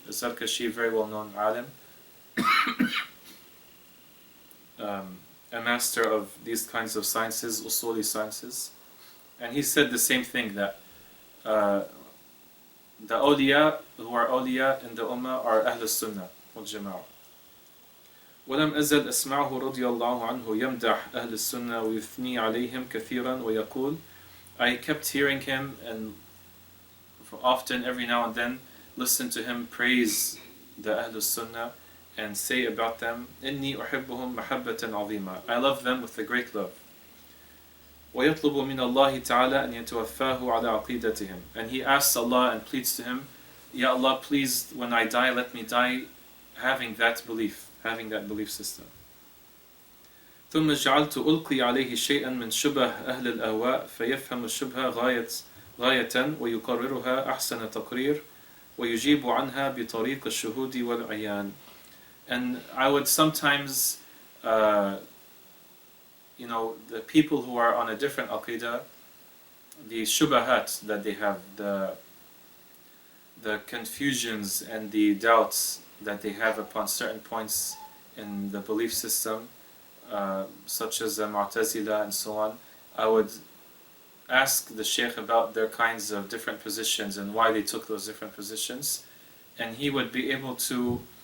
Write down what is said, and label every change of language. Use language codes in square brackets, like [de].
[en] Al-Zarkashi, very well known alim, a master of these kinds of sciences, usuli sciences. And he said the same thing, that the awliya who are awliya in the ummah are Ahl Sunnah wal Jama'ah. [ar] ولم أزل أسمعه رضي الله عنه يمدح أهل السنة ويثني عليهم كثيرا ويقول. [en] I kept hearing him, and often, every now and then, listen to him praise the Ahl Sunnah and say about them, [ar] إني أحبهم محبة عظيمة. [en] I love them with a great love. [ar] ويطلب من الله تعالى أن يتوفاه على عقيدتهم. [en] And he asks Allah and pleads to him, Ya Allah, please, when I die, let me die having that belief system. [ar] ثم جعلت ألقي عليه شيئا من شبه أهل الأهواء فيفهم الشبهة غاية ويقررها أحسن تقرير ويجيب عنها بطريق الشهود والعيان. [en] And I would sometimes, the people who are on a different aqidah, the shubahat that they have, the confusions and the doubts that they have upon certain points in the belief system, such as the Mu'tazila and so on, I would ask the Shaykh about their kinds of different positions and why they took those different positions, and he would be able to